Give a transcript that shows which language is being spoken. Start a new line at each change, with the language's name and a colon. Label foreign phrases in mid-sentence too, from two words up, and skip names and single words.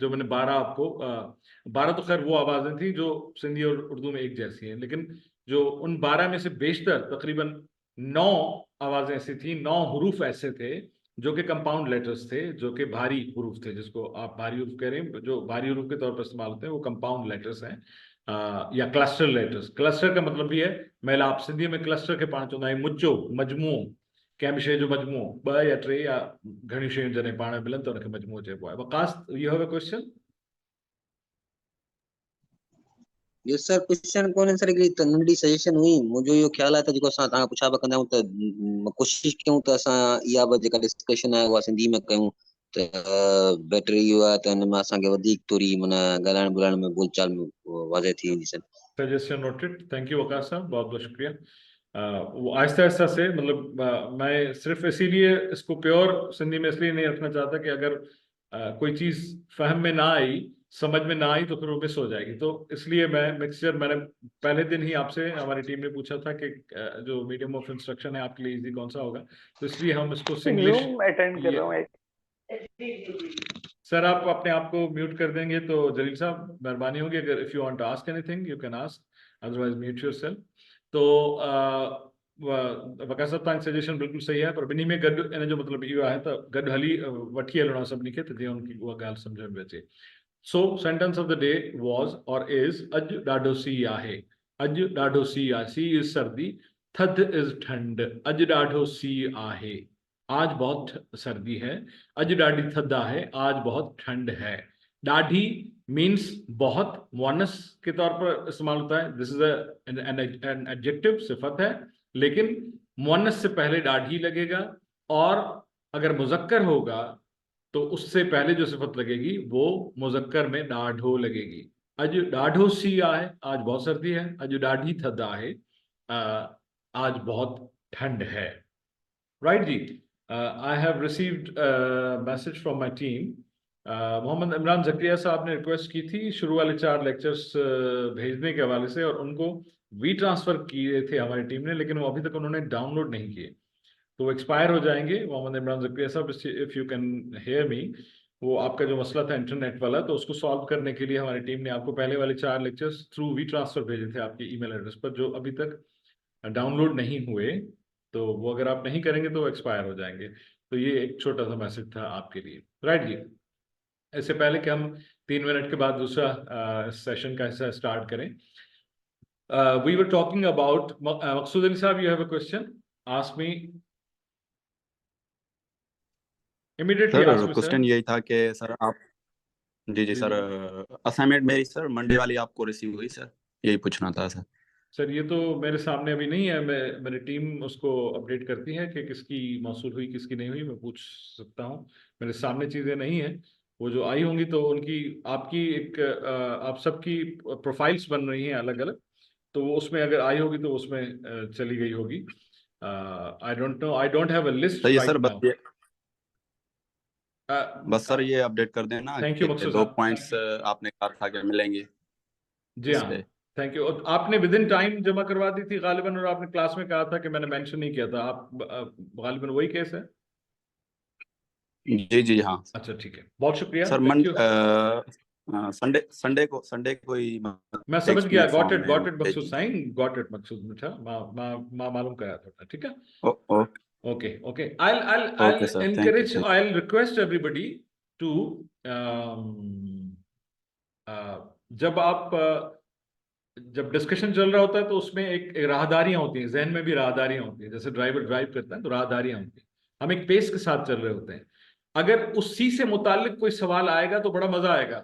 Urdu: جو میں نے 12 آپ کو 12 تو خیر وہ آوازیں تھی جو سندھی اور اردو میں ایک جیسی ہیں، لیکن جو ان 12 میں سے بیشتر تقریباً 9 آوازیں ایسی تھی، 9 حروف ایسے تھے جو کہ
English: compound letters
Urdu: تھے، جو کہ بھاری حروف تھے، جس کو آپ بھاری حروف کہہ رہے ہیں، جو بھاری حروف کے طور پر استعمال ہوتے ہیں وہ
English: compound letters
Urdu: ہیں، یا
English: cluster letters.
Urdu: کلسٹر کا مطلب بھی ہے میلاپ. سندھی میں کلسٹر کے پانچ ہوتا ہے، مچو,
Sindhi: मजमूओ, कंहिं बि शइ जो मजमूओ, ॿ या टे या घणी शयूं जॾहिं पाण में मिलनि त उनखे मजमूओ चइबो आहे। वकास,
English: You have a question? yes sir,
Sindhi: क्वेश्चन कोन सर हिकिड़ी त नंढी सजेशन हुई। मुंहिंजो इहो ख़्यालु आहे त जेको असां तव्हां पुछा पिया कंदा आहियूं त कोशिशि कयूं त असां इहा बि जेका डिस्कशन आहे उहा सिंधी में कयूं त बेटर इहो आहे त हिन में असांखे वधीक थोरी माना ॻाल्हाइण ॿोलाइण में बोलचाल में वाज़े थी वेंदी सर।
English: Suggestion noted, thank you
Urdu: وقاص صاحب، بہت بہت شکریہ۔ وہ آہستہ آہستہ سے، مطلب میں صرف اسی لیے اس کو پیور سندھی میں اس لیے نہیں رکھنا چاہتا کہ اگر کوئی چیز فہم میں نا آئی، سمجھ میں نا آئی، تو پھر وہ مس ہو جائے گی. تو اس لیے میں مکسچر، میں نے پہلے دن ہی آپ سے، ہماری ٹیم نے پوچھا تھا کہ جو
English: medium of instruction
Urdu: ہے آپ کے لیے ایزی کون سا ہوگا، تو اس لیے ہم اس کو سنگلش. زوم اٹینڈ کر رہا ہوں ایک. سر آپ اپنے آپ کو میوٹ کر دیں گے تو جلیل صاحب مہربانی ہوگی، اگر
English: if you want to ask anything you can ask, otherwise mute yourself.
Sindhi: तो वकास साहब तव्हांजी सजेशन बिल्कुल सही है, पर ॿिन्ही में गॾु इन जो मतिलबु इहो आहे त गॾु हली वठी हलणो आहे सभिनी खे, त जीअं उनकी उहा ॻाल्हि सम्झ में अचे।
English: So sentence of the day was or is
Sindhi: अॼु ॾाढो सीउ आहे। अॼु ॾाढो सीउ आहे,
English: सी इज सर्दी, थधि इज ठंड।
Sindhi: अॼु ॾाढो सीउ आहे,
Urdu: آج بہت سردی ہے.
Sindhi: अज डाढ़ी थदा है,
Urdu: آج بہت ٹھنڈ ہے۔ ڈاڈھی مینز بہت، مونث کے طور پر استعمال ہوتا ہے,
English: this is an adjective,
Urdu: صفت ہے، لیکن مونث سے پہلے ڈاڈھی لگے گا، اور اگر مذکر ہوگا تو اس سے پہلے جو صفت لگے گی وہ مذکر میں ڈاڈھو لگے گی.
Sindhi: अज डाढ़ो सीआ है,
Urdu: آج بہت سردی ہے.
Sindhi: अज डाढ़ी थदा है,
Urdu: آج بہت ٹھنڈ ہے. رائٹ جی.
English: I have received a message from my team.
Urdu: محمد عمران زکیہ صاحب نے ریکویسٹ کی تھی شروع والے 4 لیکچرز بھیجنے کے حوالے سے، اور ان کو وی ٹرانسفر کیے تھے ہماری ٹیم نے، لیکن وہ ابھی تک انہوں نے ڈاؤن لوڈ نہیں کیے، تو وہ ایکسپائر ہو جائیں گے. محمد عمران زکیہ صاحب,
English: if you can hear me,
Urdu: وہ آپ کا جو مسئلہ تھا انٹرنیٹ والا، تو اس کو سولو کرنے کے لیے ہماری ٹیم نے آپ کو پہلے والے 4 لیکچرز تھرو وی ٹرانسفر بھیجے تھے آپ کے
English: email address
Urdu: پر، جو ابھی تک ڈاؤن لوڈ نہیں ہوئے، تو وہ اگر آپ نہیں کریں گے تو ایکسپائر ہو جائیں گے. تو یہ ایک چھوٹا سا میسج تھا آپ کے لیے. رائٹ جی۔ اس سے پہلے کہ ہم 3 منٹ کے بعد دوسرا سیشن کا حصہ سٹارٹ کریں,
English: we were talking about,
Urdu: مقصود علی صاحب,
English: You have a question, ask me. Immediately ask सर me, क्वेश्चन sir.
Urdu: یہی تھا کہ سر آپ جی जी, سر اسائنمنٹ میری سر منڈے والی آپ کو ریسیو ہوئی سر، یہی پوچھنا تھا سر. سر یہ تو میرے سامنے ابھی نہیں ہے، میری ٹیم اس کو اپڈیٹ کرتی ہے کہ کس کی موصول ہوئی کس کی نہیں ہوئی، میں پوچھ سکتا ہوں. میرے سامنے چیزیں نہیں ہے، وہ جو آئی ہوں گی تو ان کی آپ کی ایک آپ سب کی پروفائلز بن رہی ہیں الگ الگ، تو وہ اس میں اگر آئی ہوگی تو اس میں چلی گئی ہوگی.
English: I don't know, I don't have a list
Urdu: صحیح ہے
English: राइट सर, नाउ।
Urdu: بس سر یہ اپڈیٹ کر دینا
English: thank you
Urdu: कि मकसूद 2 साहब। پوائنٹس آپ نے کہا تھا کہ ملیں گے जी इस हाँ, पे।
English: thank you.
Urdu: آپ نے
English: within time
Urdu: جمع کروا دی تھی غالباً، اور آپ نے کلاس میں کہا تھا کہ میں نے مینشن نہیں کیا تھا. آپ غالباً وہی کیس ہے? جی جی ہاں اچھا ٹھیک ہے، بہت شکریہ, सर।
English: thank you.
Urdu: سنڈے کو ہی میں سمجھ گیا, ایکسپیرینس فارم میں
English: got it
Urdu: भेज मकसूद दी। سائن,
English: got it
Urdu: مقصود مٹھا، معلوم کرایا تھا، ٹھیک ہے.
English: ओके Okay, okay. ओके I'll सर, थैंक encourage, यू। I'll request everybody to
Urdu: جب آپ جب ڈسکشن چل رہا ہوتا ہے تو اس میں ایک راہداریاں ہوتی ہیں، ذہن میں بھی راہداریاں ہوتی ہیں. جیسے ڈرائیور ڈرائیو کرتا ہے تو راہداریاں ہوتی ہیں، ہم ایک پیس کے ساتھ چل رہے ہوتے ہیں. اگر اسی سے متعلق کوئی سوال آئے گا تو بڑا مزا آئے گا.